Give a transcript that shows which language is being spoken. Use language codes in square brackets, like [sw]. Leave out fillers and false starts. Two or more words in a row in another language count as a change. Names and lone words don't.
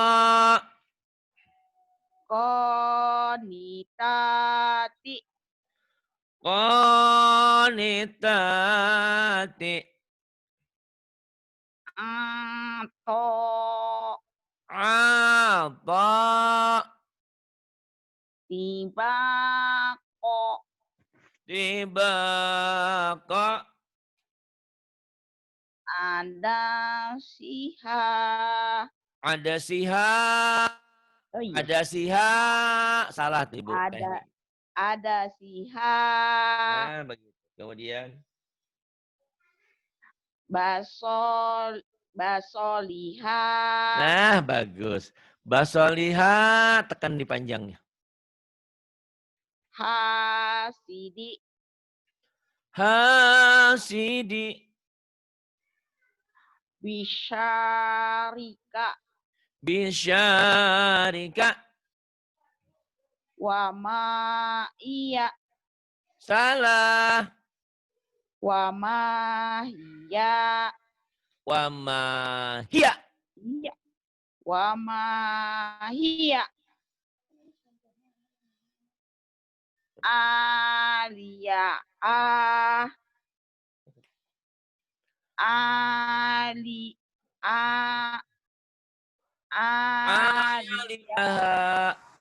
[ar] Konitati. Qanitati. Ato. Ata. Tibako. Tibaqa. Ada siha. Ada siha. [id] Oh iya. Ada siha. Salah tuh Ibu. [ar] Ada siha. [id] Nah, begitu. Kemudian. [ar] Baso liha. [id] Nah, bagus. Ba solihah tekan di panjangnya. [ar] Hasidi. Hasidi. Bisyarika. Bisyarika. وما هي. [id] Salah. [ar] وما هي. وما هي. Iya. وما هي. Alia. Ali. Alia. Aliyah.